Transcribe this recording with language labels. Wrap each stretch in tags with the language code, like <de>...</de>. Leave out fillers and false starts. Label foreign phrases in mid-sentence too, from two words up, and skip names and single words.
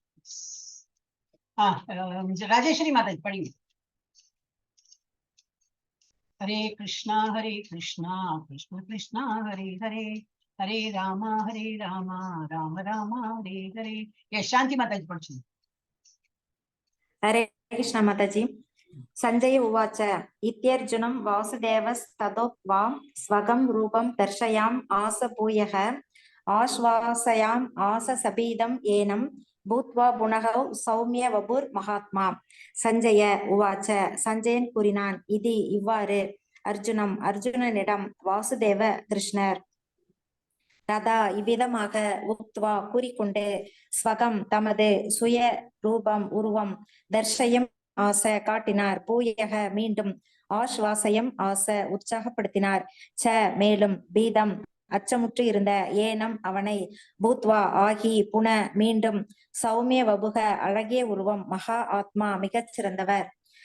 <ta>ராஜேஸ்வரி மாதா படிங்க.</ta> <sa>हरे कृष्ण कृष्ण कृष्ण हरे हरे, हरे राम राम राम हरे हरे.</sa> <ta>சாந்தி மாதாஜி படிச்சு.</ta> <hi>हरे कृष्ण माताजी।</hi> <sa>संजय उवाच इत्यर्जुनं वासुदेवस्ततोक्त्वा स्वगं रूपं दर्शयाम् आस भूयः आश्वासयाम् आस सपीदं येनं भूत्वा पुनः सौम्य वपुर् महात्मा. सञ्जय उवाच,</sa> <ta>சஞ்சயன் கூறினான், இது இவ்வாறு அர்ஜுனனிடம் வாசுதேவ கிருஷ்ணர் ததா இவ்விதமாக உக்த்வா கூறிக்கொண்டு ஸ்வகம் தமது சுய ரூபம் உருவம்</ta> <sa>दर्शयाम् आस</sa> <ta>காட்டினார், பூயக மீண்டும்</ta> <sa>आश्वासयाम् आस</sa> <ta>உற்சாகப்படுத்தினார், ச மேலும் பீதம் அச்சமுற்று இருந்த ஏனம் அவனை பூத்வா ஆகி புன மீண்டும்</ta> <sa>सौम्य वपुः</sa> <ta>அழகிய உருவம் மகா ஆத்மா மிகச் சிறந்தவர்.</ta>